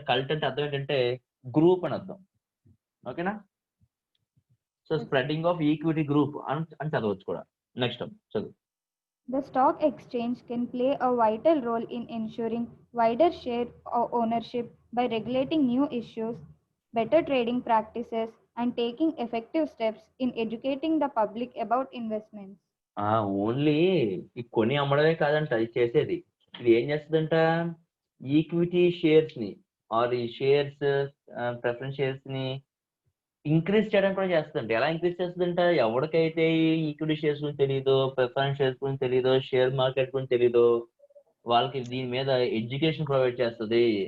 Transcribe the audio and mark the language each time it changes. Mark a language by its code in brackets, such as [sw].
[te] Cult అంటే అర్థం ఏంటంటే గ్రూప్ అని అర్థం. ఓకేనా. So spreading of equity group అని చదవచ్చు కూడా. నెక్స్ట్ చదువు. [en] The stock exchange can play a vital role in ensuring wider share ownership by regulating new issues, better trading practices, and taking effective steps in educating the public about investments. [te] Only ఈ కొని అమ్మడమే కాదంట ఇది చేసేది. ఇది ఏం చేస్తుందంట, equity shares ని are ఈ షేర్స్ ప్రిఫరెన్స్ షేర్స్ ని ఇంక్రీజ్ చేయడం కూడా చేస్తుందంట. ఎలా ఇంక్రీజ్ చేస్తుందంట, ఎవరికైతే ఈక్విటీ షేర్స్ గురించి తెలియదో, ప్రిఫరెన్స్ షేర్స్ గురించి తెలియదో, షేర్ మార్కెట్ గురించి తెలియదో వాళ్ళకి దీని మీద ఎడ్యుకేషన్ ప్రొవైడ్ చేస్తుంది.